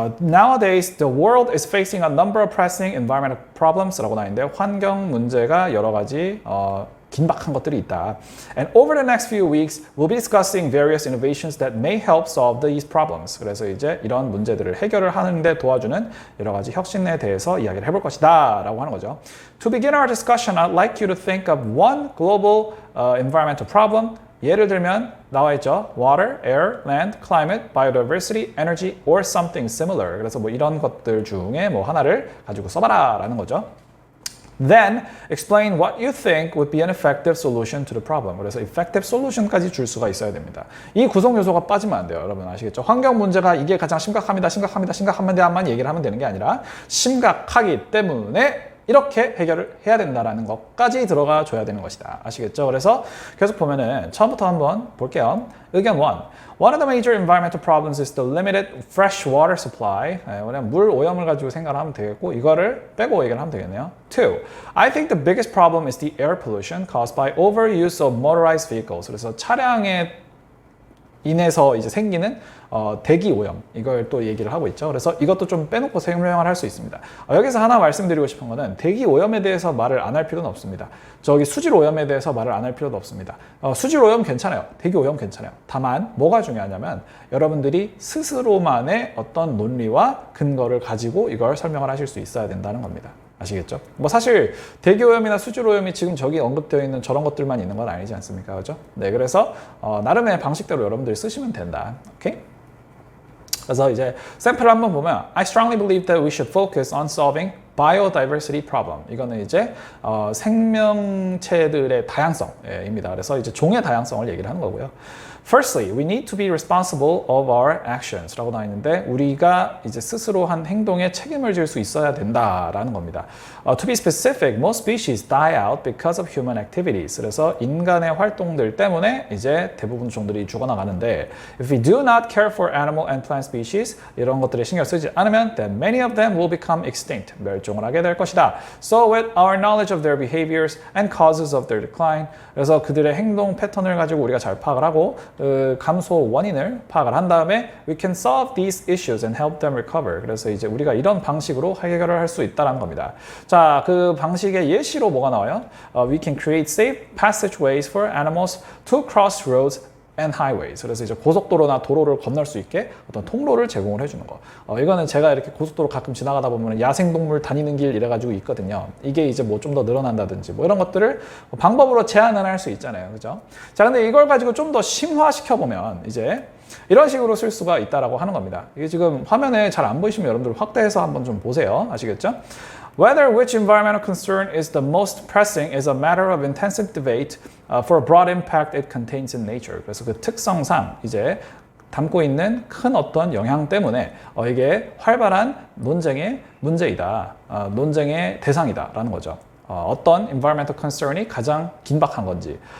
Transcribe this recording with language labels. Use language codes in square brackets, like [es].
[en] Nowadays, the world is facing a number of pressing environmental problems [ko] 라고 나있는데 환경 문제가 여러 가지 긴박한 것들이 있다. [en] And over the next few weeks, we'll be discussing various innovations that may help solve these problems. [ko] 그래서 이제 이런 문제들을 해결을 하는데 도와주는 여러 가지 혁신에 대해서 이야기를 해볼 것이다 라고 하는 거죠. [en] To begin our discussion, I'd like you to think of one global environmental problem. [ko] 예를 들면 나와 있죠. [en] Water, air, land, climate, biodiversity, energy, or something similar. [ko] 그래서 뭐 이런 것들 중에 뭐 하나를 가지고 써봐라 라는 거죠. [en] Then explain what you think would be an effective solution to the problem. [ko] 그래서 effective solution까지 줄 수가 있어야 됩니다. 이 구성 요소가 빠지면 안 돼요. 여러분 아시겠죠? 환경 문제가 이게 가장 심각합니다만 얘기를 하면 되는 게 아니라 심각하기 때문에 이렇게 해결을 해야 된다는 것까지 들어가 줘야 되는 것이다. 아시겠죠? 그래서 계속 보면은 처음부터 한번 볼게요. 의견 1. [en] One of the major environmental problems is the limited fresh water supply. [ko] 물 오염을 가지고 생각을 하면 되겠고 이거를 빼고 얘기를 하면 되겠네요. 2. [en] I think the biggest problem is the air pollution caused by overuse of motorized vehicles. [ko] 그래서 차량에 인해서 이제 생기는 대기 오염 이걸 또 얘기를 하고 있죠. 그래서 이것도 좀 빼놓고 설명을 할 수 있습니다. 여기서 하나 말씀드리고 싶은 거는 대기 오염에 대해서 말을 안 할 필요는 없습니다. 저기 수질 오염에 대해서 말을 안 할 필요도 없습니다. 수질 오염 괜찮아요. 대기 오염 괜찮아요. 다만 뭐가 중요하냐면 여러분들이 스스로만의 어떤 논리와 근거를 가지고 이걸 설명을 하실 수 있어야 된다는 겁니다. 아시겠죠? 뭐 사실 대기오염이나 수질오염이 지금 저기 언급되어 있는 저런 것들만 있는 건 아니지 않습니까? 그죠? 네, 그래서 나름의 방식대로 여러분들이 쓰시면 된다. 오케이? 그래서 이제 샘플을 한번 보면 [en] I strongly believe that we should focus on solving biodiversity problem. [ko] 이거는 이제 생명체들의 다양성입니다. 그래서 이제 종의 다양성을 얘기를 하는 거고요. [en] Firstly, we need to be responsible of our actions [ko] 라고 나와 있는데 우리가 이제 스스로 한 행동에 책임을 질 수 있어야 된다라는 겁니다. [en] To be specific, most species die out because of human activities. [ko] 그래서 인간의 활동들 때문에 이제 대부분 종들이 죽어나가는데 [en] If we do not care for animal and plant species, [ko] 이런 것들에 신경 쓰지 않으면 [en] then many of them will become extinct. [ko] 멸종을 하게 될 것이다. [en] So with our knowledge of their behaviors and causes of their decline, [ko] 그래서 그들의 행동 패턴을 가지고 우리가 잘 파악을 하고 감소 원인을 파악을 한 다음에 [en] we can solve these issues and help them recover. [ko] 그래서 이제 우리가 이런 방식으로 해결을 할 수 있다는 겁니다. 자, 그 방식의 예시로 뭐가 나와요? [en] We can create safe passageways for animals to cross roads and highways. [ko] 그래서 이제 고속도로나 도로를 건널 수 있게 어떤 통로를 제공을 해주는 거. 이거는 제가 이렇게 고속도로 가끔 지나가다 보면 야생동물 다니는 길 이래가지고 있거든요. 이게 이제 뭐 좀 더 늘어난다든지 뭐 이런 것들을 방법으로 제한을 할 수 있잖아요. 그죠? 자, 근데 이걸 가지고 좀 더 심화시켜 보면 이제 이런 식으로 쓸 수가 있다라고 하는 겁니다. 이게 지금 화면에 잘 안 보이시면 여러분들 확대해서 한번 좀 보세요. 아시겠죠? [en] Whether which environmental concern is the most pressing is a matter of intensive debate for a broad impact it contains in nature. [ko] 그래서 그 특성상 이제 담고 있는 큰 어떤 영향 때문에 이게 활발한 논쟁의 문제이다, 논쟁의 대상이다라는 거죠. 어떤 environmental concern이 가장 긴박한 건지.